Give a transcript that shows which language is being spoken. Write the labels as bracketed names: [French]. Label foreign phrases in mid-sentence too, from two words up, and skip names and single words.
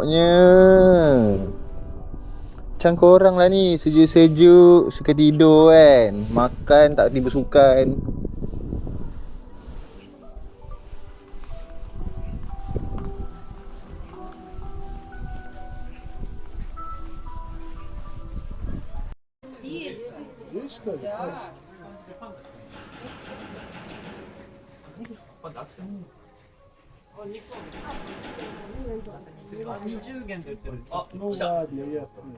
[Malay] Gemuknya macam korang lah ni, sejuk-sejuk, suka tidur kan. Makan tak tiba sukan. [Russian] Здесь. Есть что ли? Да. Ну ладно, ясно.